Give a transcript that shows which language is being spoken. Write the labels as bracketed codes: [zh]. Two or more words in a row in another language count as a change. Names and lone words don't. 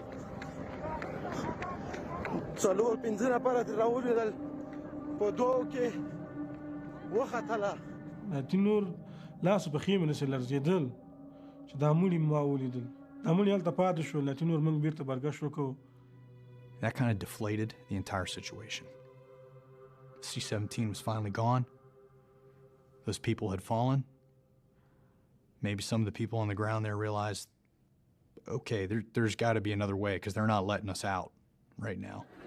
[ps] 4-5 نفره ترې راولوېدل په دوو کې وختله د نور لاسو پښې مې نسې لړزېدل چې دا مړي ما ولیدل دا مړي هلته پاتې شول لاتي نور موږ بېرته برګشت وکړو. [en] That kind of deflated the entire situation. C-17 was finally gone. Those people had fallen. Maybe some of the people on the ground there realized, okay, there's got to be another way because they're not letting us out right now.